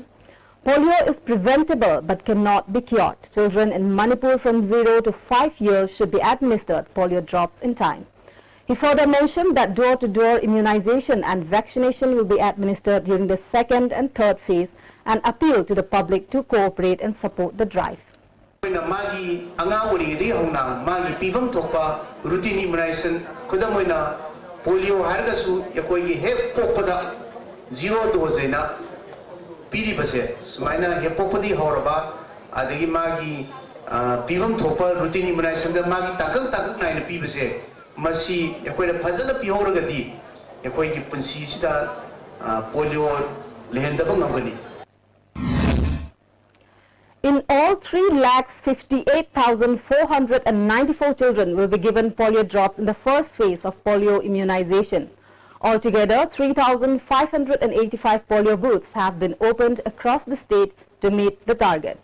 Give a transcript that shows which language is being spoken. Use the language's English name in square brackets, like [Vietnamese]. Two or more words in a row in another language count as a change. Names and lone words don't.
[English] Polio is preventable but cannot be cured. Children in Manipur from 0 to 5 years should be administered polio drops in time. He further mentioned that door-to-door immunization and vaccination will be administered during the second and third phase, and appeal to the public to cooperate and support the drive. [Manipuri] Magi angawari di hongnang magi pibam thokpa [English] routine immunization [Manipuri] kudamoina polio hargasu yakoi he popada 0 dose na piri base sumaina he popadi horaba adagi magi pibam thokpa [English] routine immunization [Manipuri] da magi takak naina pibase masi yakoi da phajana pihoragadi yakoi ki punsi sida polio lehendaba ngabani. [English] In all, 3,58,494 children will be given polio drops in the first phase of polio immunization. Altogether, 3,585 polio booths have been opened across the state to meet the target.